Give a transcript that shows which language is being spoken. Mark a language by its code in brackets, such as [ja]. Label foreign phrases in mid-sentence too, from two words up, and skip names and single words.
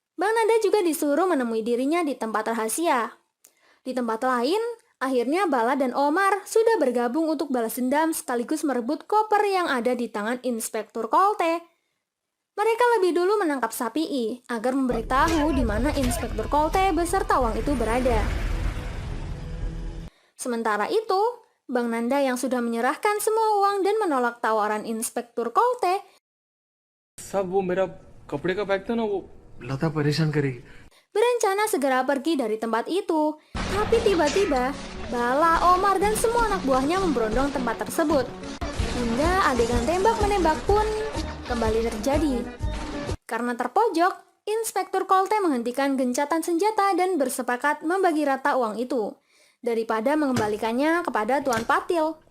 [id] Bang Nanda juga disuruh menemui dirinya di tempat rahasia. Di tempat lain, akhirnya Bala dan Omar sudah bergabung untuk balas dendam sekaligus merebut koper yang ada di tangan Inspektur Kolte. Mereka lebih dulu menangkap Sapii agar memberitahu di mana Inspektur Kolte beserta uang itu berada. Sementara itu, Bang Nanda yang sudah menyerahkan semua uang dan menolak tawaran Inspektur Kolte [hi] सब वो मेरा कपड़े का बैग था ना, वो लता परेशान करेगी. [id] berencana segera pergi dari tempat itu. Tapi tiba-tiba, Bala, Omar, dan semua anak buahnya memberondong tempat tersebut. Hingga adegan tembak-menembak pun kembali terjadi. Karena terpojok, Inspektur Kolte menghentikan gencatan senjata dan bersepakat membagi rata uang itu, daripada mengembalikannya kepada Tuan Patil.